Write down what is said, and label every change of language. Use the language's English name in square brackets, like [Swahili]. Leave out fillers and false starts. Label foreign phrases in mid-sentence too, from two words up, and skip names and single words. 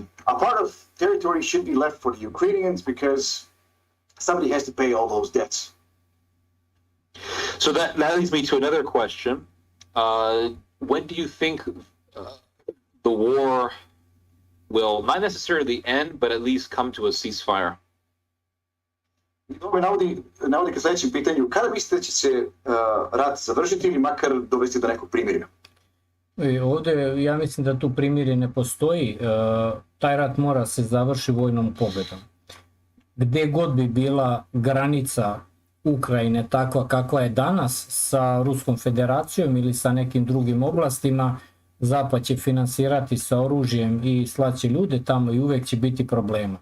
[English] A part of territory should be left for the Ukrainians because somebody has to pay all those debts. So that leads me to another question. When do you think the war will not necessarily end, but at least come to a ceasefire? [Serbian] To me navodi ka sledećem pitanju. Kada mislite da će se rat završiti ili makar dovesti do nekog primirja? Ovdje ja mislim da tu primirje ne postoji, taj rat mora se završiti vojnom pobjedom. Gdje god bi bila granica Ukrajine takva kakva je danas sa Ruskom federacijom ili sa nekim drugim oblastima, Zapad će finansirati sa oružjem i slaći ljude tamo i uvijek će biti problema.